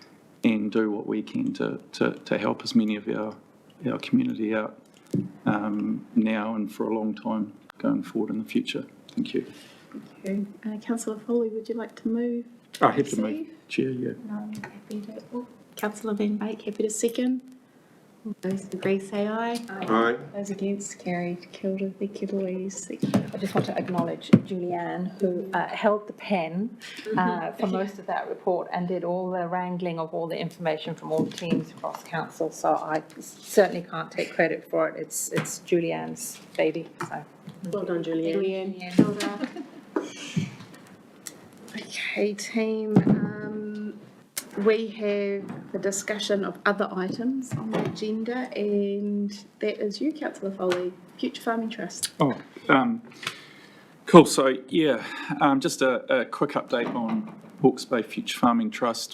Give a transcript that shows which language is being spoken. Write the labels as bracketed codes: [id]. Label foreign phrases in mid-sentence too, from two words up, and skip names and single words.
[en] And and do what we can to help as many of our community out now and for a long time going forward in the future. Thank you. Thank you. Councillor Foley, would you like to move? I have to move, Chair, yeah. No, I'm happy to. Oh, Councillor Van Beek, happy to second. All those who agree say aye. Aye. Those against, carried. [mi] Kia ora, [en] thank you, Louise. I just want to acknowledge Julianne, who held the pen for most of that report and did all the wrangling of all the information from all the teams across council. So I certainly can't take credit for it. It's Julianne's baby. So Well done, Julianne. Julianne. [mi] Kia ora. [en] Okay, team. We have the discussion of other items on the agenda, and that is you, Councillor Foley, Future Farming Trust. Oh, cool. So, yeah, just a quick update on Hawke's Bay Future Farming Trust.